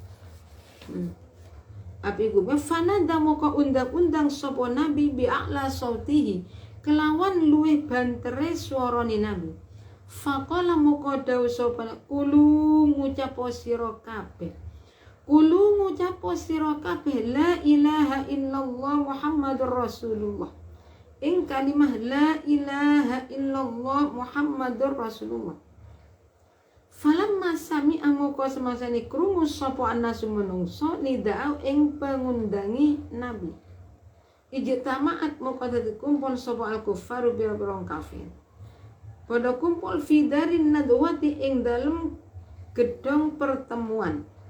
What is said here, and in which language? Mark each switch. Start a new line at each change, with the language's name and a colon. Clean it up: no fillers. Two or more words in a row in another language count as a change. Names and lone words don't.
Javanese: Abi Kubis fanada moko undang-undang sapa nabi
Arabic: bi'a'la sautihi
Javanese: kelawan luwih bantere swarane nabi. Faqala moko dawu sapa kulu ngucapo sira kabeh. Kulu ngucapo sira kabeh
Arabic: la ilaha illallah Muhammadur Rasulullah.
Javanese: Ing kalimah
Arabic: la ilaha illallah Muhammadur Rasulullah. Falamma sami'a
Javanese: moko semasane krungu sapa anasu menungso nida'u ing pengundangi nabi. Ijtama'at moko dadi kumpul sapa al-kuffaru bira-bira kafir. Pada kumpul
Arabic: fi darin nadwati
Javanese: ing dalem gedong pertemuan.